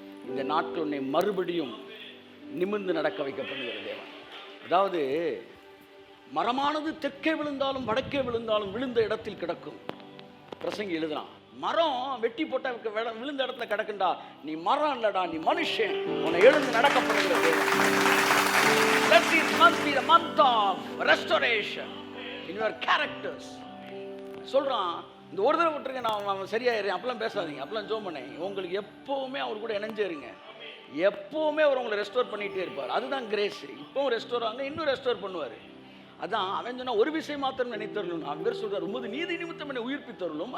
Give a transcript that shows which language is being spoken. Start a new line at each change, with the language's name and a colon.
Tamil: இந்த நாட்கள் உன்னை மறுபடியும் நிமிர்ந்து நடக்க வைக்க பண்ணுகிற தேவன். அதாவது மரமானது தெற்கே விழுந்தாலும் வடக்கே விழுந்தாலும் விழுந்த இடத்தில் கிடக்கும். பிரசங்கி எழுதுறான், மரம் வெட்டி போட்ட விழுந்த இடத்துல கிடக்குண்டா, நீ மரம் இல்லடா, நீ மனுஷன். உன்னை எழுந்து நடக்க பண்ணுகிற தேவன்.
English: Let this month be the month of restoration in your characters.
Tamil: சொல்றான், இந்த ஒரு தடவை விட்டுருங்க, நான் சரியாயிடுறேன் அப்பெல்லாம் பேசாதீங்க, அப்பெல்லாம் ஜோம் பண்ணேன். உங்களுக்கு எப்பவுமே அவர் கூட இணைஞ்சே இருங்க. எப்பவுமே அவர் உங்களை ரெஸ்டோர் பண்ணிகிட்டே இருப்பார். அதுதான் கிரேஸ். இப்பவும் ரெஸ்டோர் ஆங்க, இன்னும் ரெஸ்டோர் பண்ணுவார். அதான் அவன் சொன்னா, ஒரு விஷயம் மாத்திரம் நினைத்தருளும். அவர் சொல்றார், உமது நீதி நிமித்தம் என்னை உயிர்ப்பித்தருளும்.